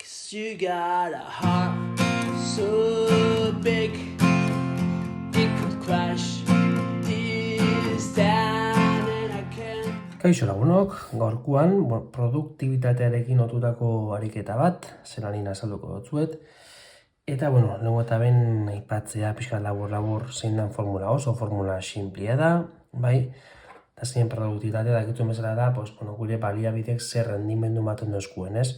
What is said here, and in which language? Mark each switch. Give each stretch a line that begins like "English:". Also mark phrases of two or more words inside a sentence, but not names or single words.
English: You got a heart so big it could crash this down and I can't.
Basque: Kaixo lagunok, gaurkoan produktibitatearekin lotutako ariketa bat, zelanin azalduko dutzuet. Eta, lehenko eta ben aipatzea pixka labur zein den formula oso formula sinplia da, bai? Eta zein produktibitatea dakituen bezala da, gure baliabidek zer rendimendu ematen dozkuen, ez?